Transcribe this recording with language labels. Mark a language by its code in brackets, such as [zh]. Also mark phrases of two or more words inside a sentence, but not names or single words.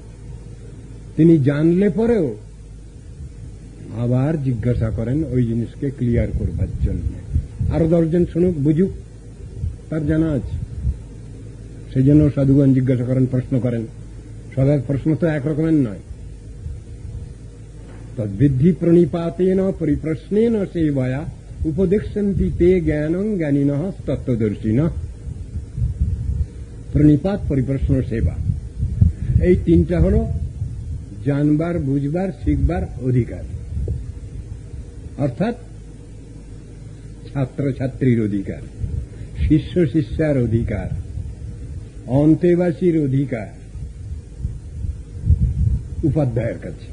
[bn] তিনি জানলে পরেও আবার জিজ্ঞাসা করেন ওই জিনিসকে ক্লিয়ার করবার জন্য। আরো 10 জন শুনুক, বুঝুক, তার জানা আছে। সেই জন্য সাধুগণ জিজ্ঞাসা করেন, প্রশ্ন করেন। সবাই প্রশ্ন তো একরকমের নয়। [sa] तद्विद्धि प्रणिपातेन परिप्रश्नेन सेवया उपदेक्षन्ति ते ज्ञानं ज्ञानिनः तत्त्वदर्शिनः। [bn] প্রণিপাত, পরিপ্রশ্ন, সেবা, এই তিনটা হল জানবার, বুঝবার, শিখবার অধিকার, অর্থাৎ ছাত্র ছাত্রীর অধিকার, শিষ্য শিষ্যার অধিকার, অন্তেবাসীর অধিকার উপাধ্যায়ের কাছে।